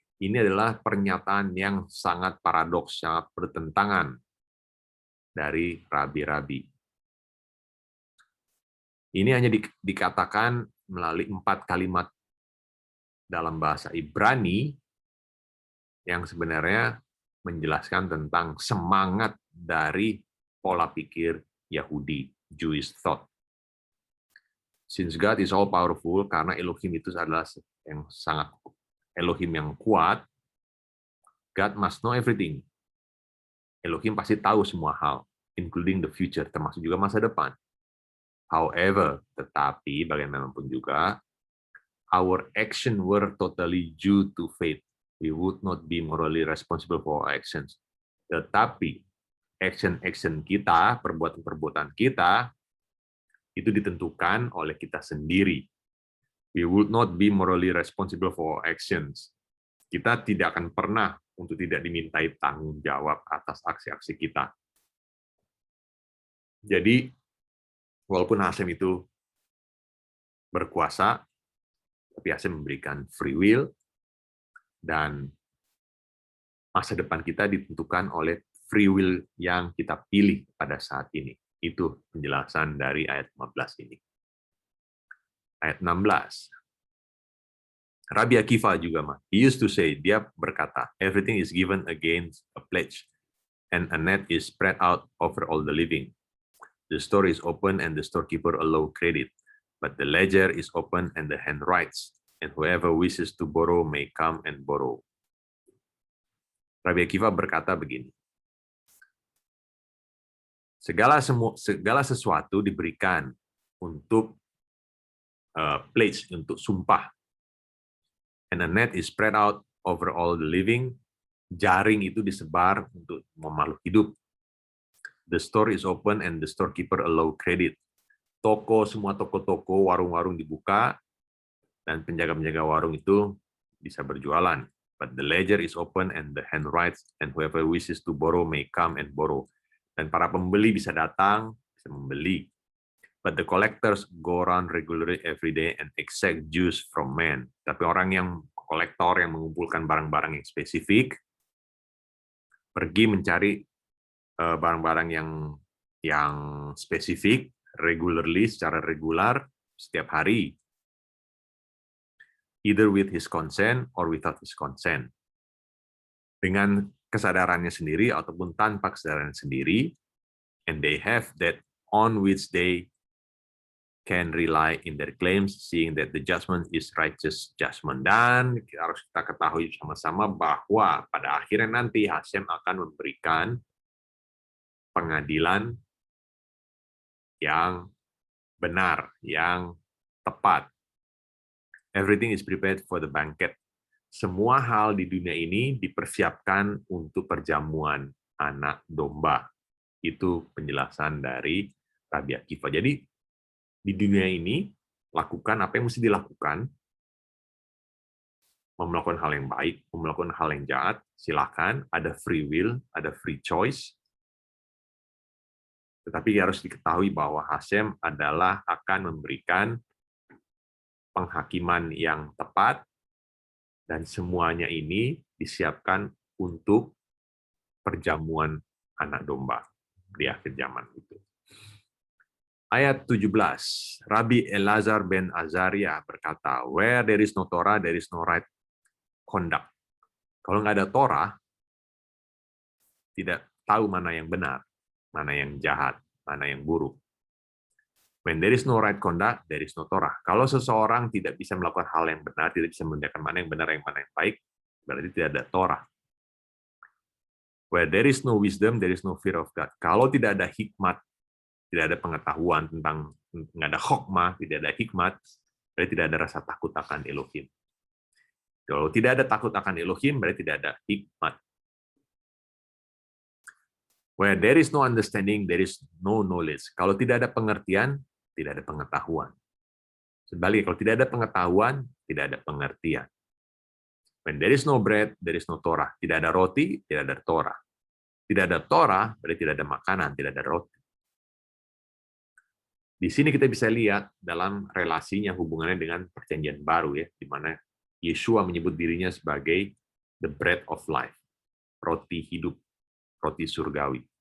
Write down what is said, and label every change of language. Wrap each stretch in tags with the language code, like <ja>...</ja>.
<id>Ini adalah pernyataan yang sangat paradoks, sangat bertentangan dari rabi-rabi. Ini hanya dikatakan melalui 4 kalimat dalam bahasa Ibrani yang sebenarnya menjelaskan tentang semangat dari pola pikir Yahudi,</id> <en>Jewish thought. Since God is all powerful,</en> <id>karena Elohim itu adalah yang sangat Elohim yang kuat,</id> <en>God must know everything.</en> <id>Elohim pasti tahu semua hal,</id> <en>including the future,</en> <id>termasuk juga masa depan.</id> <en>However,</en> <id>tetapi bagaimanapun juga,</id> <en>our action were totally due to faith. We would not be morally responsible for our actions.</en> <id>Tetapi action kita, perbuatan-perbuatan kita, itu ditentukan oleh kita sendiri.</id> <en>We would not be morally responsible for our actions.</en> <id>Kita tidak akan pernah untuk tidak dimintai tanggung jawab atas aksi-aksi kita. Jadi, walaupun Hashem itu berkuasa, tapi Hashem memberikan free will, dan masa depan kita ditentukan oleh free will yang kita pilih pada saat ini. Itu penjelasan dari ayat 15 ini. Ayat 16.</id> <en>Rabbi Akiva juga, he used to say,</en> <id>dia berkata,</id> <en>everything is given against a pledge, and a net is spread out over all the living. The store is open, and the storekeeper allow credit, but the ledger is open, and the hand writes, and whoever wishes to borrow may come and borrow.</en> <id>Rabbi Akiva berkata begini, segala sesuatu diberikan untuk pledge, untuk sumpah.</id> <en>And the net is spread out over all the living.</en> <id>Jaring itu disebar untuk makhluk hidup.</id> <en>The store is open and the storekeeper allow credit.</en> <id>Semua toko-toko, warung-warung dibuka, dan penjaga-penjaga warung itu bisa berjualan.</id> <en>But the ledger is open and the hand writes, and whoever wishes to borrow may come and borrow.</en> <id>Dan para pembeli bisa datang, bisa membeli.</id> <en>But the collectors go around regularly every day and exact dues from men.</en> <id>Tapi orang yang kolektor yang mengumpulkan barang-barang yang spesifik, pergi mencari barang-barang yang spesifik, regularly, secara regular, setiap hari.</id> <en>Either with his consent or without his consent.</en> <id>Dengan kesadarannya sendiri ataupun tanpa kesadarannya sendiri,</id> <en>and they have that on which they can rely in their claims, seeing that the judgment is righteous judgment.</en> <id>Dan harus kita ketahui sama-sama bahwa pada akhirnya nanti Hashem akan memberikan pengadilan yang benar, yang tepat.</id> <en>Everything is prepared for the banquet.</en> <id>Semua hal di dunia ini dipersiapkan untuk perjamuan anak domba. Itu penjelasan dari Rabbi Akiva. Jadi, di dunia ini, lakukan apa yang mesti dilakukan, Mau melakukan hal yang baik, mau melakukan hal yang jahat, silakan, ada free will, ada free choice. Tetapi harus diketahui bahwa Hashem adalah akan memberikan penghakiman yang tepat, dan semuanya ini disiapkan untuk perjamuan anak domba di akhir zaman itu. Ayat 17, Rabbi Elazar ben Azaria berkata,</id> <en>where there is no Torah, there is no right conduct.</en> <id>Kalau nggak ada Torah, tidak tahu mana yang benar, mana yang jahat, mana yang buruk.</id> <en>When there is no right conduct, there is no Torah.</en> <id>Kalau seseorang tidak bisa melakukan hal yang benar, tidak bisa membedakan mana yang benar, mana yang baik, berarti tidak ada Torah.</id> <en>Where there is no wisdom, there is no fear of God.</en> <id>Kalau tidak ada hikmat, tidak ada pengetahuan tentang, nggak ada hokmah, tidak ada hikmat, berarti tidak ada rasa takut akan Elohim. Kalau tidak ada takut akan Elohim, berarti tidak ada hikmat.</id> <en>Where there is no understanding, there is no knowledge.</en> <id>Kalau tidak ada pengertian, tidak ada pengetahuan. Sebaliknya, kalau tidak ada pengetahuan, tidak ada pengertian.</id> <en>When there is no bread, there is no Torah.</en> <id>Tidak ada roti, tidak ada Torah. Tidak ada Torah, berarti tidak ada makanan, tidak ada roti. Di sini kita bisa lihat dalam relasinya, hubungannya dengan perjanjian baru, ya, di mana Yeshua menyebut dirinya sebagai</id> <en>the bread of life,</en> <id>roti hidup, roti surgawi.</id>